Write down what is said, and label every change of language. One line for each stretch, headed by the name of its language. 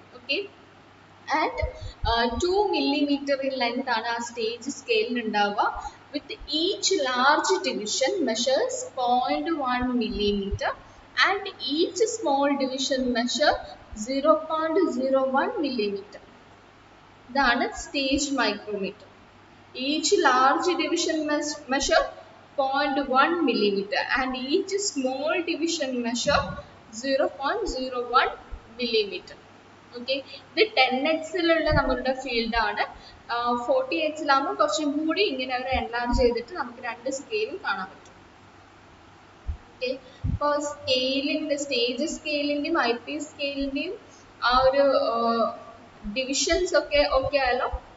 Malayalam: Okay, and 2 millimeter in length ആണ് ആ stage സ്കെയിലിന് ഉണ്ടാവുക.
English: With each large division measures 0.1 millimeter and each small division measure 0.01 millimeter.
Malayalam: ഇതാണ് stage micrometer.
English: Each large division measure 0.1 millimeter and each small division measure 0.01 millimeter.
Malayalam: Okay, ഇത് 10x-ലുള്ള നമ്മളുടെ field ആണ്. 40x-ലാകുമ്പോൾ കുറച്ചും കൂടി ഇങ്ങനെ ഒരു എൻലാർജ് ചെയ്തിട്ട് നമുക്ക് രണ്ട് സ്കെയിലും കാണാൻ പറ്റും. ഓക്കെ, ഇപ്പോൾ സ്കെയിലിൻ്റെ സ്റ്റേജ് സ്കെയിലിൻ്റെയും ഐ പി സ്കെയിലിൻ്റെയും ആ ഒരു ഡിവിഷൻസ് ഒക്കെ ഓക്കെ ആയാലോ.